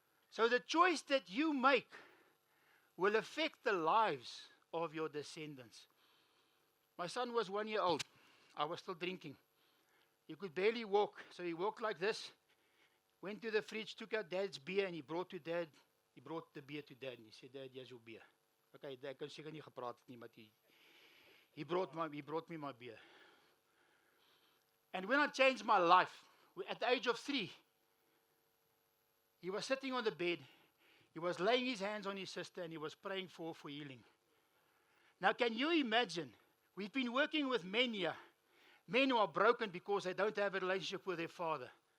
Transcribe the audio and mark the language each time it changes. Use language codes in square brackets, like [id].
[en] So the choice that you make will affect the lives of your descendants. My son was 1 year old. I was still drinking. He could barely walk, so he walked like this. Went to the fridge, took out Dad's beer, and he brought the beer to Dad. And he said, Dad, here's your beer. [af] Okay, Dad kan seker nie gepraat het nie, maar [en] he brought me my beer. And when I changed my life, at the age of 3, he was sitting on the bed. He was laying his hands on his sister and he was praying for healing. Now, can you imagine? We've been working with men here. Men who are broken because they don't have a relationship with their father.